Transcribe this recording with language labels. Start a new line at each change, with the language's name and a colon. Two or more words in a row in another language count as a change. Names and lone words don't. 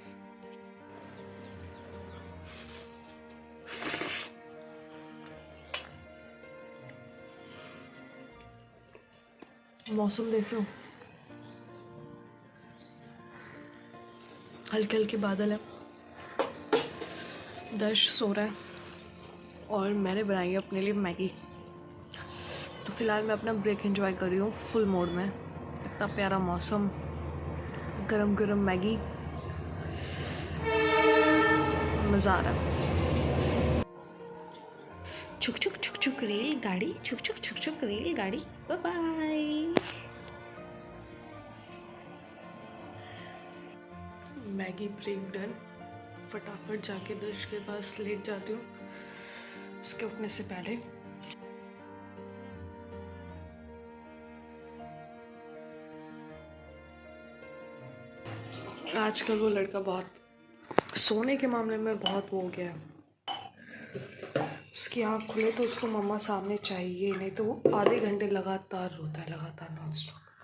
Hindi: मौसम देख लो, हल्के हल्के बादल है, दर्श सो रहा है और मैंने बनाई है अपने लिए मैगी। तो फ़िलहाल मैं अपना
English: break enjoy
Hindi: कर रही हूँ
English: full mode
Hindi: में, इतना प्यारा मौसम, गरम गरम मैगी, मज़ा आ रहा है। छुक छुक छुक छुक रेलगाड़ी, छुक छुक छुक छुक रेलगाड़ी, बाय बाय। मैगी
English: break done,
Hindi: फटाफट जाके दर्श के पास लेट जाती हूँ उसके उठने से पहले। आजकल वो लड़का बहुत सोने के मामले में बहुत वो हो गया है, उसकी आँख खुले तो उसको मम्मा सामने चाहिए, नहीं तो वो आधे घंटे लगातार रोता है, लगातार
English: non stop.